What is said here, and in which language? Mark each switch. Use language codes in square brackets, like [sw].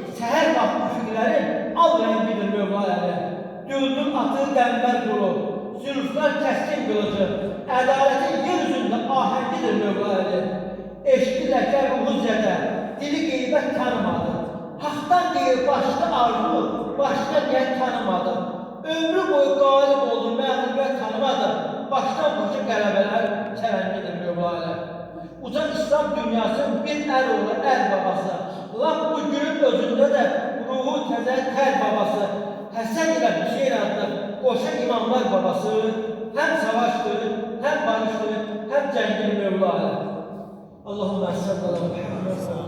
[az] Səhər vaxtı üfüqlərin al rəngidir Mövləli. Düldül atı qəmbər quru, zülflər kəskin qılıcı, ədalətin yer üzündə ahəngidir Mövləli. Eşqi ləkər ruhu zədə, dili qeybət tanımadı. Haqq Haqqdan deyir başqa arzu, başqa niyyət tanımadım. Ömrü boyu qalib oldu, məğlubiyyət tanımadım. Başdan başa qələbələr çələngidir Mövla. Ucan İslam dünyasının bir ər oğlu, ər babası. Lap bu günün özündə də ruhu təzə tər babası. Həsən ilə Hüseyin adlı qoşa imamlar babası. Həm savaşdır, həm barışdır, həm cəngir Mövla. [ar] Allahümme sallallahu aleyhi ve sellem.